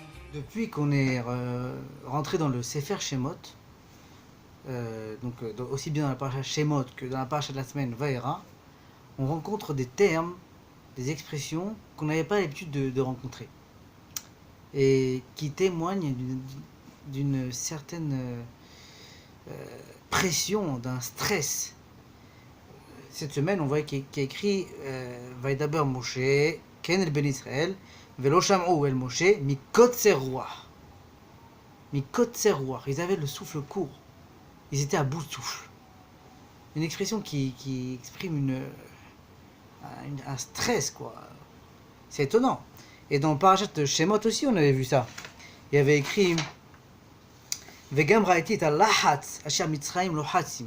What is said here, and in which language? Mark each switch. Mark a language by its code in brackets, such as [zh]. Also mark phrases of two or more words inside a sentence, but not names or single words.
[fr] Depuis qu'on est rentré dans le Sefer Shemot, aussi bien dans la paracha Shemot que dans la paracha de la semaine Vaera, on rencontre des termes, des expressions qu'on n'avait pas l'habitude de rencontrer et qui témoignent d'une certaine pression, d'un stress. Cette semaine, on voit qu'il y a écrit [he] וידבר משה כן אל בני ישראל ולא שמעו אל משה מקצר רוח. מקצר רוח. [fr] Ils avaient le souffle court. Ils étaient à bout de souffle. Une expression qui exprime un stress, quoi. C'est étonnant. Et dans le parachat de Shemot aussi, on avait vu ça. Il y avait écrit [he] וגם ראיתי את הלחץ אשר מצרים לוחצים.